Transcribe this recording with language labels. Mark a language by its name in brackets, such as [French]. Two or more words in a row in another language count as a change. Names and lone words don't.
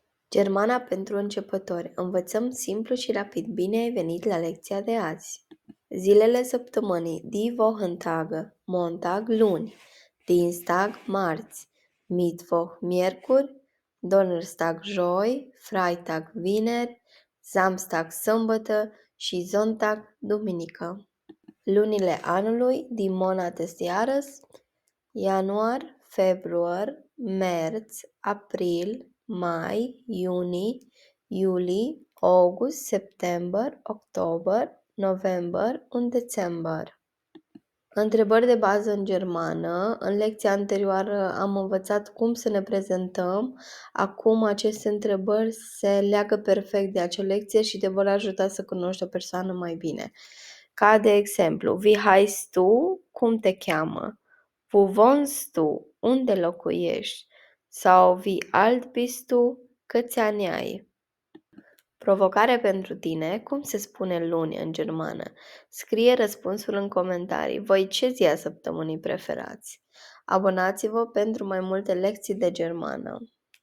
[Romanian] Germana pentru începători. Învățăm simplu și rapid. Bine ai venit la lecția de azi. Zilele săptămânii. [German] Die Wochentage. [Romanian] Montag, luni. Dienstag, marți. Mittwoch, miercuri. Donnerstag, joi. Freitag, vineri. Samstag, sâmbătă. Și Sonntag, duminică. Lunile anului. [German] Die Monate des Jahres. Januar, Februar, März, April, Mai, Juni, Juli, August, September, October, November und Dezember. [Romanian] Întrebări de bază în germană. În lecția anterioară am învățat cum să ne prezentăm. Acum aceste întrebări se leagă perfect de acea lecție și te vor ajuta să cunoști o persoană mai bine. Ca de exemplu, [German] wie heißt du? [Romanian] Cum te cheamă? [German] Wo wohnst du? [Romanian] Unde locuiești? Sau [German] wie alt bist du? [Romanian] Câți ani ai? Provocare pentru tine. Cum se spune luni în germană? Scrie răspunsul în comentarii. Voi ce zi a săptămânii preferați? Abonați-vă pentru mai multe lecții de germană.